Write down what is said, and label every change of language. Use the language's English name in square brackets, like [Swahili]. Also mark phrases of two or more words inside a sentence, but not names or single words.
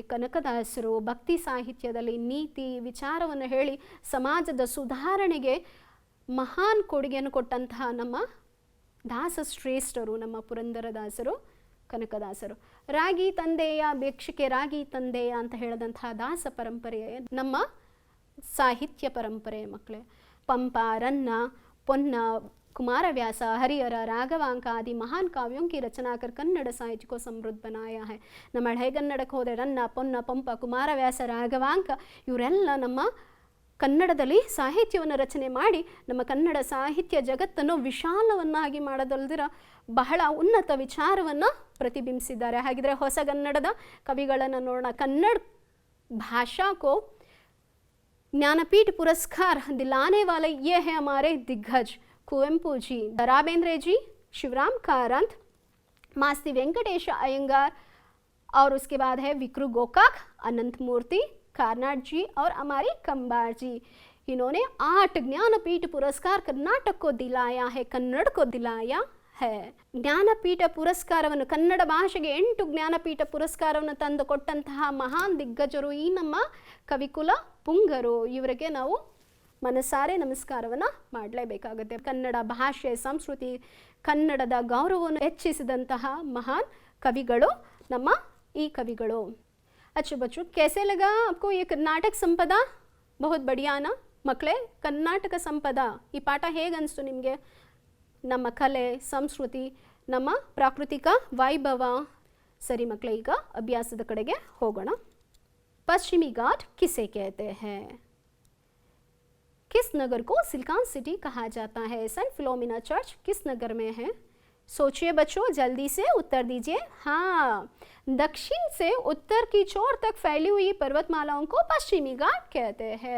[Kannada] ಕನಕದಾಸರು ಭಕ್ತಿ ಸಾಹಿತ್ಯದಲ್ಲಿ ನೀತಿ ವಿಚಾರವನ್ನು ಹೇಳಿ ಸಮಾಜದ ಸುಧಾರಣೆಗೆ ಮಹಾನ್ ಕೊಡುಗೆಯನ್ನು ಕೊಟ್ಟಂತಹ ನಮ್ಮ ದಾಸ ಶ್ರೇಷ್ಠರು ನಮ್ಮ ಪುರಂದರದಾಸರು. ಕನಕದಾಸರು. ರಾಗಿ ತಂದೆಯ ಭಿಕ್ಷುಕೆ ರಾಗಿ ತಂದೆಯ ಅಂತ ಹೇಳಿದಂತಹ ದಾಸ ಪರಂಪರೆ ನಮ್ಮ ಸಾಹಿತ್ಯ ಪರಂಪರೆ ಮಕ್ಕಳೇ. ಪಂಪ, रन्ना, ಪೊನ್ನ, [Hindi] कुमारव्यास, हरिहर, राघवांक आदि महान काव्यों की रचना कर कन्नड़ साहित्य को समृद्ध बनाया है. [Kannada] ನಮ್ಮ ಹಳೆಗನ್ನಡಕ್ಕೆ ಹೋದರೆ ರನ್ನ, ಪೊನ್ನ, ಪಂಪ, ಕುಮಾರವ್ಯಾಸ, ರಾಘವಾಂಕ ಇವರೆಲ್ಲ ನಮ್ಮ ಕನ್ನಡದಲ್ಲಿ ಸಾಹಿತ್ಯವನ್ನು ರಚನೆ ಮಾಡಿ ನಮ್ಮ ಕನ್ನಡ ಸಾಹಿತ್ಯ ಜಗತ್ತನ್ನು ವಿಶಾಲವನ್ನಾಗಿ ಮಾಡೋದಲ್ದಿರ ಬಹಳ ಉನ್ನತ ವಿಚಾರವನ್ನು ಪ್ರತಿಬಿಂಬಿಸಿದ್ದಾರೆ. ಹಾಗಿದ್ರೆ ಹೊಸಗನ್ನಡದ ಕವಿಗಳನ್ನು ನೋಡೋಣ. [Hindi] ಕನ್ನಡ भाषा को ज्ञानपीठ पुरस्कार दिलाने वाले ये हैं हमारे दिग्गज कुवेंपु जी, द.रा. बेंद्रे जी, शिवराम कारंत, मास्ती वेंकटेश अयंगार, और उसके बाद है विक्रु गोकाक, अनंत मूर्ति, कार्नाड जी और हमारी कंबार जी. इन्होंने 8 ज्ञानपीठ पुरस्कार कर्नाटक को दिलाया है, कन्नड़ को दिलाया है. [Kannada] ಜ್ಞಾನಪೀಠ ಪುರಸ್ಕಾರವನ್ನು ಕನ್ನಡ ಭಾಷೆಗೆ 8 ಜ್ಞಾನಪೀಠ ಪುರಸ್ಕಾರವನ್ನು ತಂದು ಕೊಟ್ಟಂತಹ ಮಹಾನ್ ದಿಗ್ಗಜರು ಈ ನಮ್ಮ ಕವಿಕುಲ ಪುಂಗರು. ಇವರಿಗೆ ನಾವು ಮನಸಾರೆ ನಮಸ್ಕಾರವನ್ನು ಮಾಡಲೇಬೇಕಾಗುತ್ತೆ. ಕನ್ನಡ ಭಾಷೆ, ಸಂಸ್ಕೃತಿ, ಕನ್ನಡದ ಗೌರವವನ್ನು ಹೆಚ್ಚಿಸಿದಂತಹ ಮಹಾನ್ ಕವಿಗಳು ನಮ್ಮ ಈ ಕವಿಗಳು. [Hindi] अच्छा बच्चों, कैसे लगा आपको ये कर्नाटक संपदा? बहुत बढ़िया ना ಮಕ್ಕಳೇ. [Kannada] ಕರ್ನಾಟಕ ಸಂಪದ ಈ ಪಾಠ ಹೇಗೆ ಅನಿಸ್ತು ನಿಮಗೆ? ನಮ್ಮ ಕಲೆ, ಸಂಸ್ಕೃತಿ, ನಮ್ಮ ಪ್ರಾಕೃತಿಕ ವೈಭವ. ಸರಿ ಮಕ್ಕಳೇ, ಈಗ ಅಭ್ಯಾಸದ ಕಡೆಗೆ ಹೋಗೋಣ. [Hindi] पश्चिमी घाट किसे कहते हैं? किस नगर को सिलिकॉन सिटी कहा जाता है? सेंट फिलोमिना चर्च किस नगर में है? सोचिए बच्चों, जल्दी से उत्तर दीजिए. हाँ, दक्षिण से उत्तर की छोर तक फैली हुई पर्वतमालाओं को पश्चिमी घाट कहते हैं.